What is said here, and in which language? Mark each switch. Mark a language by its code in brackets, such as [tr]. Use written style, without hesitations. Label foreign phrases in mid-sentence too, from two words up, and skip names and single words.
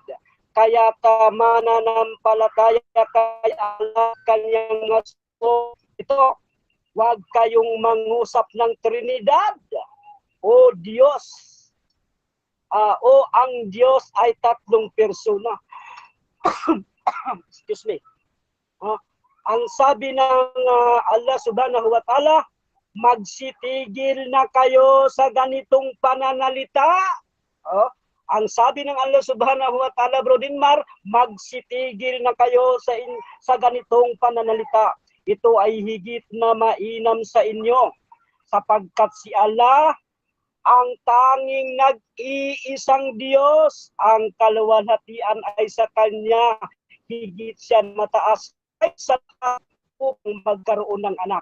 [tl] Kaya mananampalataya kay Allah kanyang maso. Ito, huwag kayong mangusap ng Trinidad o Diyos. O ang Diyos ay tatlong persona. [en] Excuse me. [tl] Ang sabi ng Allah [ar] سبحانه وتعالى, [tl] magsitigil na kayo sa ganitong pananalita. Ang sabi ng Allah [ar] سبحانه وتعالى, [tl] Bro Dinmar, magsitigil na kayo sa ganitong pananalita. Ito ay higit na mainam sa inyo, sapagkat si Allah ang tanging nag-iisang Diyos, ang kaluwalhatian ay sa Kanya, higit siya mataas ay sa upang magkaroon ng anak.